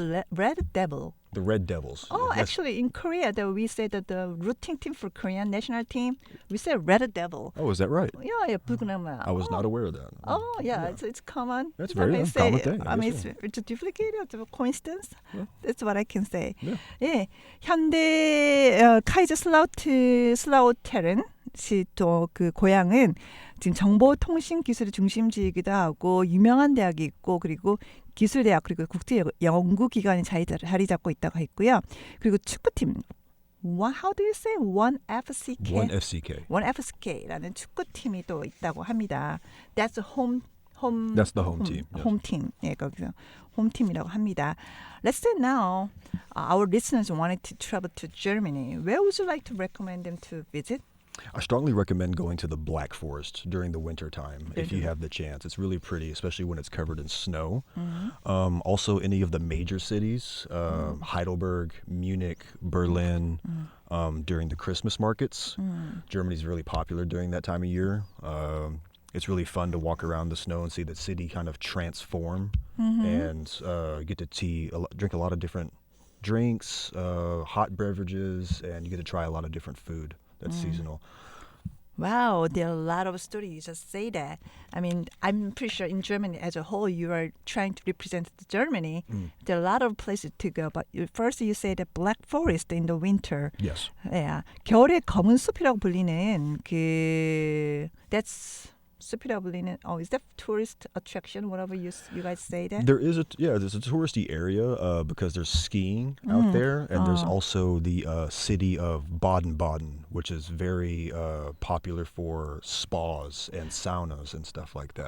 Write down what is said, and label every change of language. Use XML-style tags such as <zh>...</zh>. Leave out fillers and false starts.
<en>Red Devil. The Red Devils. Oh, actually, in Korea, we say that the routing team for Korean national team, we say Red Devil. Oh, is that right?</en> <ko>Yeah, 붉은</ko> <en>I was not aware of that. Oh, yeah. It's common. That's very common thing. I mean, it's a duplicate, it's a coincidence. Yeah. That's what I can say. Yeah.</en> <ko>예, 현대 카이저슬라우테른 또 그 고향은 지금 정보통신 기술의 중심지이기도 하고 유명한 대학이 있고 그리고 기술대학 그리고 국제 연구기관이 자리 잡고 있다고 했고요. 그리고 축구팀</ko> <en>How do you say? 1FCK?</en> <ko>1FCK라는 축구팀이 또 있다고 합니다.</ko> <en>That's the home That's the home team. Yes. home team.</en> <ko>예, 거기서 홈팀이라고 합니다.</ko> <en>Let's say now our listeners wanted to travel to Germany. Where would you like to recommend them to visit? I strongly recommend going to the Black Forest during the winter time if you have the chance. It's really pretty, especially when it's covered in snow. Also, any of the major cities, Heidelberg, Munich, Berlin, during the Christmas markets. Germany's really popular during that time of year. It's really fun to walk around the snow and see the city kind of transform and get to drink a lot of different drinks, hot beverages, and you get to try a lot of different food that's seasonal. Wow, there are a lot of stories. You just say that. I mean, I'm pretty sure in Germany as a whole, you are trying to represent Germany. There are a lot of places to go. But first, you say the Black Forest in the winter. Yes.</en> <ko>Yeah, 겨울의 검은 숲이라고 불리는 that's 숲이라고 불리는.</ko> <en>Oh, is that tourist attraction? Whatever you guys say that. There's a touristy area because there's skiing out there, and there's also the city of Baden-Baden, which is very popular for spas and saunas and stuff like that.</en>